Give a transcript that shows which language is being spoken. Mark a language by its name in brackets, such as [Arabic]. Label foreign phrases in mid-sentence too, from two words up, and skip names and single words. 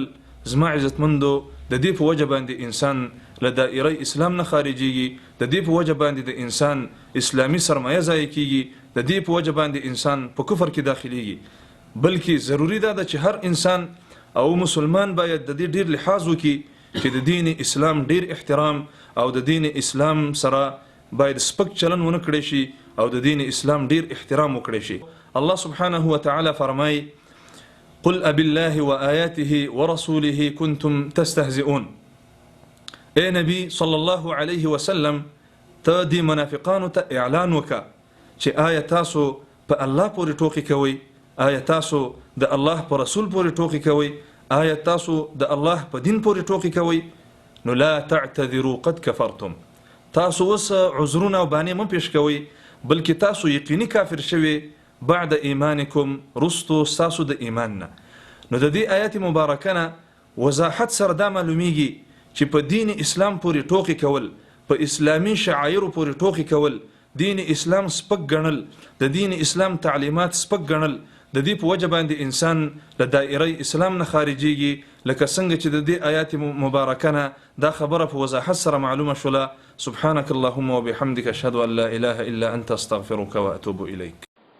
[Pashto] زما عزتمندو د دې په وجه باندې انسان له دایره اسلام نه خارجيږي، د دې په وجه باندې د انسان اسلامي سرمایه ضایع کیږي، د دې په وجه باندې انسان په کفر کې داخليږي. بلکې ضروری ده چې هر انسان او مسلمان باید د دې ډیر لحاظ وکړي چې د دین اسلام ډیر احترام او د دین اسلام سره باید سپک چلن ونه کړی شي او د دین اسلام ډیر احترام وکړي شي. [Arabic] الله سبحانه وتعالى فرمای: قل أبالله وآياته ورسوله كنتم تستهزئون. [Pashto] اے نبی [Arabic] صلی الله علیه وسلم، [Pashto] ته دی منافقانو ته اعلان وکا چې آیا تاسو په الله پورې ټوکی کوئ؟ آیا تاسو د الله په رسول پورې ټوکی کوئ؟ آیا تاسو د الله په دین پورې ټوکی کوئ؟ [Arabic] نو لا تعتذروا قد كفرتم. [Pashto] تاسو وس عذرونه او بانې مه پیش کوئ، بلکې تاسو یقیني کافر شوي [Arabic] بعد ایمانکم، [Pashto] رستو تاسو د ایمان نه. نو د دې آیات مبارکه نه وضاحت سره دا معلومیږي چې په دین اسلام پورې ټوکی کول، په اسلامی شعائر پورې ټوکی کول، دین اسلام سپک ګڼل، د دین اسلام تعلیمات سپک ګڼل، د دې په وجه باندې انسان له دایره اسلام نه خارجيږي. لکه څنګه چې د دې آیات مبارکه نه دا خبره په وضاحت سره معلومه شوله. [Arabic] سبحانك اللهم وبحمدك، اشهد ان لا اله الا انت، استغفرك واتوب اليك.